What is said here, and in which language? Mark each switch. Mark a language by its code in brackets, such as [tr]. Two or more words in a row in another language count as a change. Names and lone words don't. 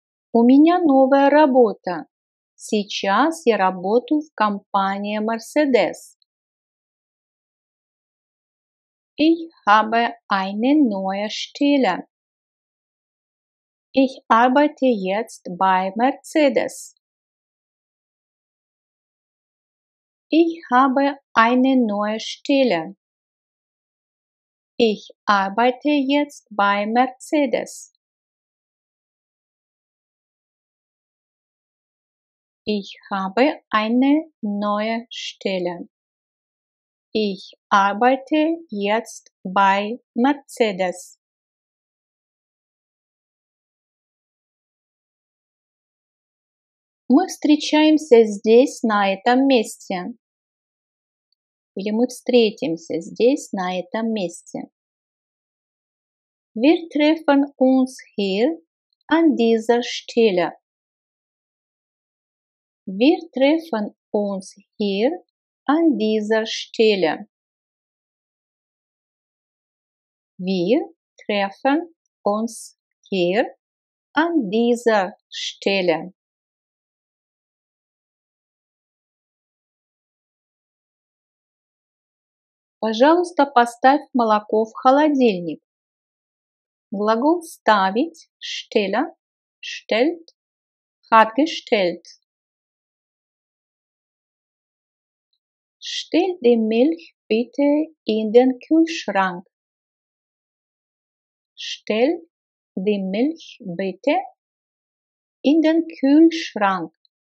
[ru] У меня новая работа. Сейчас я работаю в компании Mercedes. [de] Ich habe eine neue Stelle. Ich arbeite jetzt bei Mercedes. Ich habe eine neue Stelle. Ich arbeite jetzt bei Mercedes. Ich habe eine neue Stelle. Ich arbeite jetzt bei Mercedes. [ru] Мы встречаемся здесь, на этом месте. Или мы встретимся здесь, на этом месте. [de] Wir treffen uns hier an dieser Stelle. Wir treffen uns hier an dieser Stelle. Wir treffen uns hier an dieser Stelle. [ru] Пожалуйста, поставь молоко в холодильник. Глагол ставить, [de] stelle, stellt, hat gestellt. Stell die Milch bitte in den Kühlschrank. Stell die Milch bitte in den Kühlschrank.